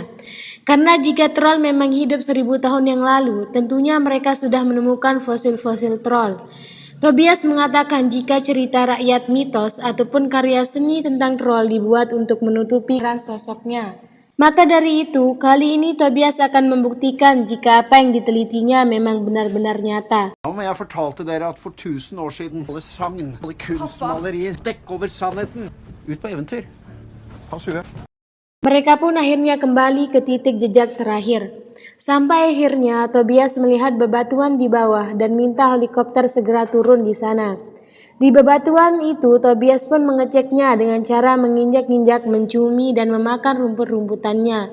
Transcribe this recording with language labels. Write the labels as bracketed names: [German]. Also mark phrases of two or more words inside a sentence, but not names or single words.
[Indonesian] Karena jika troll memang hidup 1000 tahun yang lalu, tentunya mereka sudah menemukan fosil-fosil troll. Tobias mengatakan jika cerita rakyat mitos ataupun karya seni tentang troll dibuat untuk menutupi peran sosoknya. Maka dari itu, kali ini Tobias akan membuktikan jika apa yang ditelitinya memang benar-benar nyata. [Norwegian] Men jeg fortalte dere at for 1000 år siden alle sagn, alle kunstmalerier, dekk over sannheten. Ut på eventyr. Pass huet. [Indonesian] Mereka pun akhirnya kembali ke titik jejak terakhir. Sampai akhirnya Tobias melihat bebatuan di bawah dan minta helikopter segera turun di sana. Di bebatuan itu, Tobias pun mengeceknya dengan cara menginjak-injak, mencumi, dan memakan rumput-rumputannya.